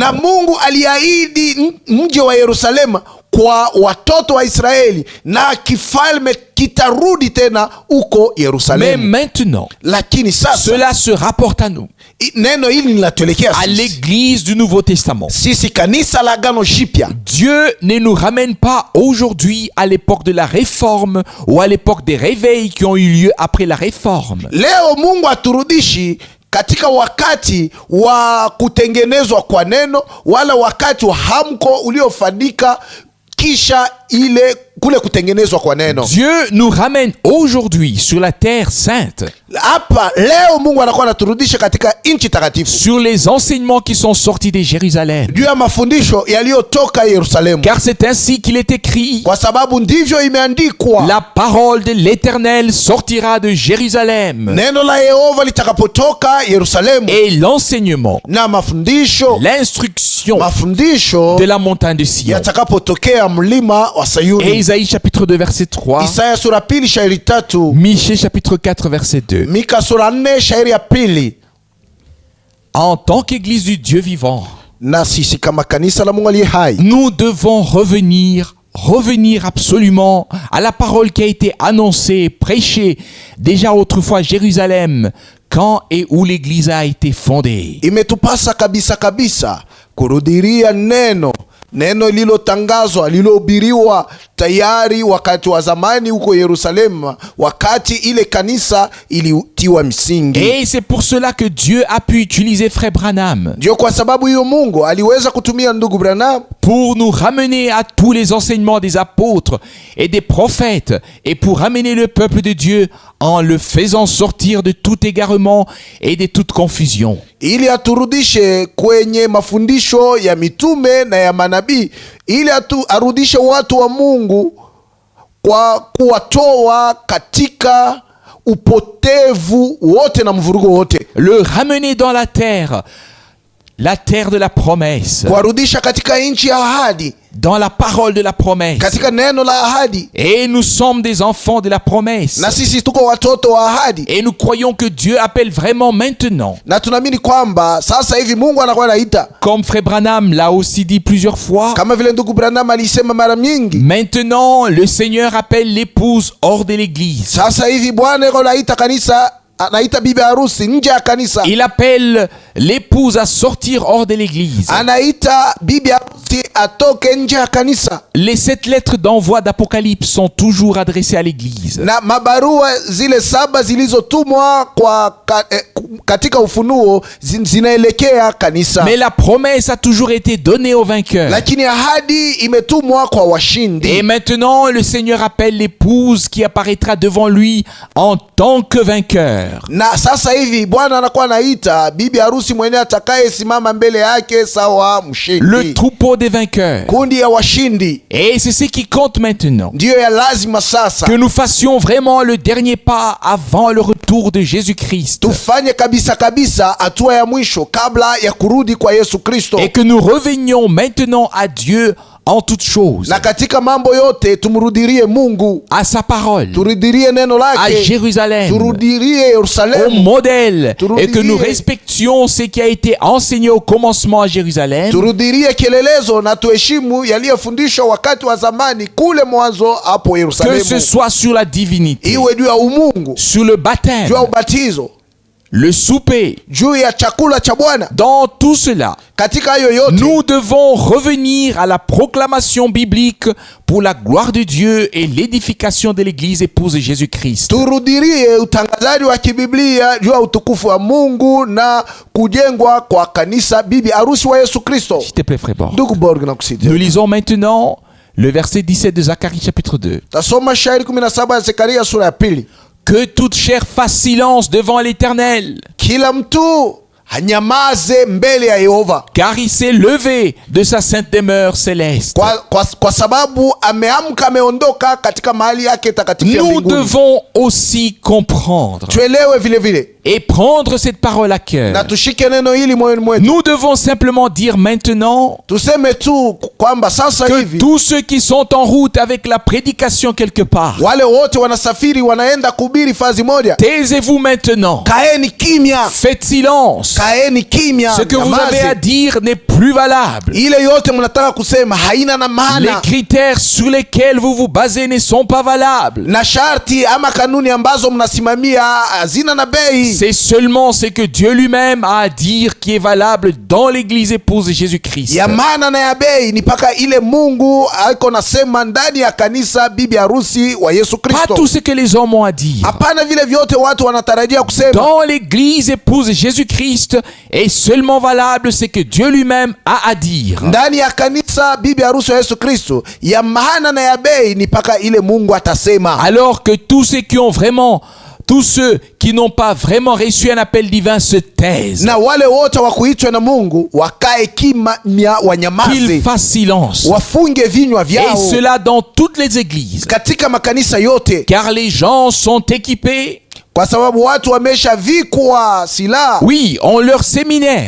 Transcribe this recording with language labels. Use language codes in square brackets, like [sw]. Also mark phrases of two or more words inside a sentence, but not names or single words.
[sw] Na Mungu aliahidi mji wa Yerusalemu kwa watoto wa Israeli, na kifalme kitarudi tena uko [fr] Mais [sw] Yerusalemu. [fr] maintenant, [sw] Lakini sasa [fr] cela se rapporte à nous, [sw] neno hili linatuelekea [fr] à [sw] sisi, [fr] l'église du Nouveau Testament. [sw] sisi kanisa la Agano Jipya. [fr] Dieu ne nous ramène pas aujourd'hui à l'époque de la réforme ou à l'époque des réveils qui ont eu lieu après la réforme. [sw] Leo Mungu haturudishi katika wakati wa kutengenezwa kwa neno wala wakati wa hamko uliofanyika kisha ile kule kutengenezwa kwa neno. [fr] Dieu nous ramène aujourd'hui sur la terre sainte, [sw] Hapa leo Mungu anakuwa anaturudisha katika nchi takatifu, [fr] sur les enseignements qui sont sortis de Jérusalem. [sw] juu ya mafundisho yaliyotoka Yerusalemu, [fr] Car c'est ainsi qu'il est écrit: [sw] kwa sababu ndivyo imeandikwa, [fr] la parole de l'Éternel sortira de Jérusalem. [sw] neno la Yehova litakapotoka Yerusalemu, [fr] Et l'enseignement, [sw] na mafundisho [fr] de la montagne de Sion. [sw] yatakapotokea mlima wa [fr] Et [sw] Sayuni. [fr] Isaïe chapitre 2 verset 3, [sw] Isaya sura pili shairi 3, [fr] Michée chapitre 4 verset 2. [sw] Mika sura 4 shairi ya pili. [fr] En tant qu'église du Dieu vivant, [sw] Na sisi kama kanisa la Mungu aliye hai, [fr] nous devons revenir absolument à la parole qui a été annoncée, prêchée déjà autrefois à Jérusalem, quand et où l'église a été fondée. [sw] imetupasa kabisa kurudiria neno lililotangazwa, lililohubiriwa tayari wakati wa zamani huko Yerusalemu, wakati ile kanisa ilitiwa msingi. [fr] Et c'est pour cela que Dieu a pu utiliser Frère Branham [sw] Ndio kwa sababu hiyo Mungu aliweza kutumia ndugu Branham [fr] pour nous ramener à tous les enseignements des apôtres et des prophètes, et pour ramener le peuple de Dieu en le faisant sortir de tout égarement et de toute confusion. [sw] ili aturudishe kwenye mafundisho ya mitume na ya manabii, ili arudishe watu wa Mungu kwa kuwatoa katika upotevu wote na mvurugo wote, [fr] Le ramener dans la terre de la promesse. [sw] kuwarudisha katika nchi ya ahadi, [fr] dans la parole de la promesse. [sw] katika neno la ahadi, [fr] Et nous sommes des enfants de la promesse. [sw] na sisi tuko watoto wa ahadi, [fr] Et nous croyons que Dieu appelle vraiment maintenant. [sw] na tunaamini kwamba sasa hivi Mungu anakuwa anaita, [fr] Comme Frère Branham l'a aussi dit plusieurs fois. [sw] kama vile ndugu Branham alisema mara nyingi. [fr] Maintenant, le Seigneur appelle l'épouse hors de l'église. [sw] Sasa hivi Bwana yuko anaita kanisa, anaita bibi harusi nje ya kanisa. [fr] Il appelle l'épouse à sortir hors de l'église. [sw] Anaita bibi harusi atoke nje ya kanisa. [fr] Les 7 lettres d'envoi d'Apocalypse sont toujours adressées à l'église. [sw] Na mabarua zile 7 zilizotumwa katika Ufunuo zinaelekea kanisa. [fr] Mais la promesse a toujours été donnée aux vainqueurs. [sw] Lakini ahadi imetumwa kwa washindi. [fr] Et maintenant, le Seigneur appelle l'épouse qui apparaîtra devant lui en tant que vainqueur. [sw] Na sasa hivi Bwana anakuwa anaita bibi harusi mwenyewe atakayesimama mbele yake sawa mshindi. [fr] Le troupeau des vainqueurs. [sw] Kundi ya washindi. [fr] Et c'est ce qui compte maintenant. [sw] Ndiyo ya lazima sasa. [fr] Que nous fassions vraiment le dernier pas avant le retour de Jésus-Christ. [sw] Tufanye kabisa kabisa hatua ya mwisho kabla ya kurudi kwa Yesu Kristo. [fr] Et que nous revenions maintenant à Dieu en toutes choses. [sw] Na katika mambo yote tumrudirie Mungu. [fr] À sa parole. [sw] Turudirie neno lake. [fr] À Jérusalem. [sw] Turudirie [fr] Au [sw] Yerusalemu. [fr] modèle. Et que nous respections ce qui a été enseigné au commencement à Jérusalem. [sw] Turudirie kielelezo na tuheshimu yaliyofundishwa wakati wa zamani kule mwanzo hapo [fr] Que [sw] Yerusalemu. [fr] ce soit sur la divinité. [sw] Iwe juu ya umungu, [fr] Sur le baptême. [sw] juu ya ubatizo, [fr] Le souper. [sw] juu ya chakula cha Bwana. [fr] Dans tout cela, [sw] Katika hayo yote [fr] nous devons revenir à la proclamation biblique pour la gloire de Dieu et l'édification de l'Église épouse de Jésus-Christ. [sw] turudirie utangazaji wa kibiblia juu ya utukufu wa Mungu na kujengwa kwa kanisa bibi harusi wa Yesu Kristo. [fr] S'il te plaît, frère Borg. [sw] Ndugu Borg na kusidia. [fr] Nous lisons maintenant le verset 17 de Zacharie chapitre 2. [sw] Tasoma shairi 17 ya Zekaria sura ya 2. [fr] Que toute chair fasse silence devant l'Éternel, [sw] Kila mtu hanyamaze mbele ya Yehova, [fr] car il s'est levé de sa sainte demeure céleste. [sw] kwa sababu ameamka, ameondoka katika mahali yake takatifu ya [fr] Nous [sw] mbinguni. [fr] devons aussi comprendre [sw] Tuelewe vile vile [fr] et prendre cette parole à cœur. [sw] na tushike neno hili moyoni mwetu. [fr] Nous devons simplement dire maintenant [sw] Tuseme tu kwamba sasa [fr] que [sw] hivi [fr] tous ceux qui sont en route avec la prédication quelque part, [sw] wale wote wanasafiri wanaenda kuhubiri fazi moja, [fr] taisez-vous maintenant. [sw] kaeni kimya, [fr] Faites silence. [sw] kaeni kimya. [fr] Ce que vous [sw] nyamaze. [fr] avez à dire n'est plus valable. [sw] Ile yote mnataka kusema haina na [fr] Les [sw] maana, [fr] critères sur lesquels vous vous basez ne sont pas valables. [sw] na sharti ama kanuni ambazo mnasimamia hazina na bei. [fr] C'est seulement ce que Dieu lui-même a à dire qui est valable dans l'église épouse de Jésus-Christ. [sw] Ya maana na ya bei ni paka ile Mungu aiko nasema ndani ya kanisa bibi harusi wa Yesu [fr] Pas [sw] Kristo. [fr] tout ce que les hommes ont à dire. [sw] Hapana vile vyote watu wanatarajia kusema. [fr] Dans l'église épouse de Jésus-Christ est seulement valable ce que Dieu lui-même a à dire. [sw] Ndani ya kanisa bibi harusi wa Yesu Kristo, ya maana na ya bei ni paka ile Mungu atasema. [fr] Alors que tous ceux qui n'ont pas vraiment reçu un appel divin se taisent. [sw] Na wale wote wa kuitwa na Mungu wakae kimya, wanyamaze, [fr] Qu'ils fassent silence. [sw] wafunge vinywa [fr] Et [sw] vyao [fr] cela dans toutes les églises. [sw] katika makanisa yote, [fr] Car les gens sont équipés. [sw] kwa sababu watu wameshavikwa silaha. [fr] Oui, ont leur séminaire,